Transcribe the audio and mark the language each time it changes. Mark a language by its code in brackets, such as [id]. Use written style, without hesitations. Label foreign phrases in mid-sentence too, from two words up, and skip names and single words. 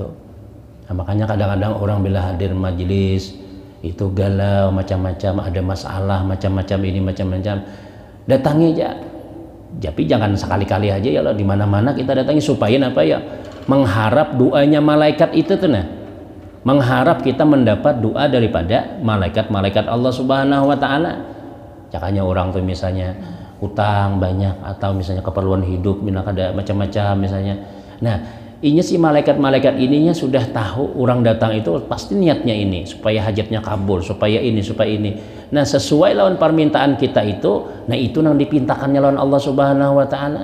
[id] Nah, makanya kadang-kadang orang bila hadir majelis itu galau macam-macam, ada masalah macam-macam ini macam-macam, datangi aja. Tapi jangan sekali-kali aja ya, di mana-mana kita datangi, supaya apa ya, mengharap doanya malaikat itu tuh, nah, mengharap kita mendapat doa daripada malaikat-malaikat Allah [ar] سبحانه وتعالى. [id] Makanya orang tuh misalnya utang banyak, atau misalnya keperluan hidup, ada macam-macam misalnya. Nah, ini si malaikat-malaikat ininya sudah tahu orang datang itu pasti niatnya ini supaya hajatnya kabul, supaya ini, supaya ini. Nah, sesuai lawan permintaan kita itu, nah itu yang dipintakannya lawan Allah [ar] سبحانه وتعالى.